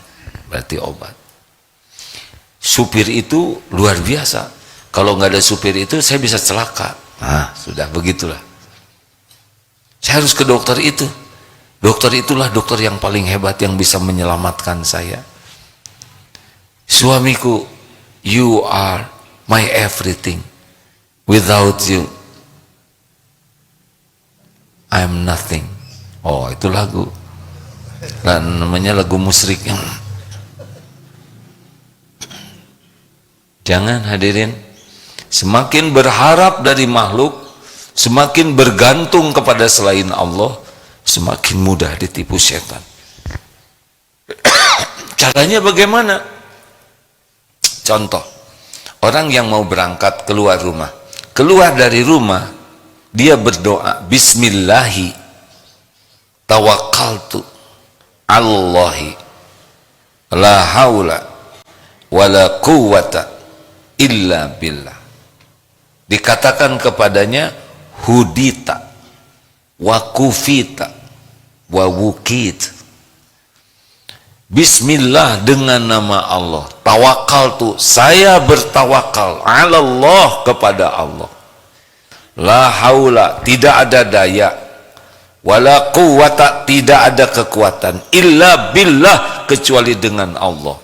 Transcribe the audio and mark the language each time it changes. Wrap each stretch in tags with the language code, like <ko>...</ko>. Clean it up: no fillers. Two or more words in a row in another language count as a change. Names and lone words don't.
<id>Berarti obat. Supir itu luar biasa. Kalau nggak ada supir itu, saya bisa celaka. Nah, sudah begitulah. Saya harus ke dokter itu. Dokter itulah dokter yang paling hebat yang bisa menyelamatkan saya. Suamiku,</id> <en>you are my everything. Without you, I am nothing.</en> <id>Oh, itu lagu. Dan namanya lagu musyrik. Jangan hadirin, semakin berharap dari makhluk, semakin bergantung kepada selain Allah, semakin mudah ditipu setan. Caranya bagaimana? Contoh, orang yang mau berangkat keluar rumah, keluar dari rumah, dia berdoa,</id> <ar>بسم الله توكلت الله لا حول ولا قوة إلا بالله.</ar> <id>Dikatakan kepadanya,</id> <ar>هديت وكفيت ووقيت. Bismillah,</ar> <id>dengan nama Allah. Tawakal tuh, saya bertawakal</id> <ar>على الله,</ar> <id>kepada Allah.</id> <ar>لا حول,</ar> <id>tidak ada daya,</id> <ar>ولا قوة,</ar> <id>tidak ada kekuatan,</id> <ar>إلا بالله,</ar> <id>kecuali dengan Allah.</id>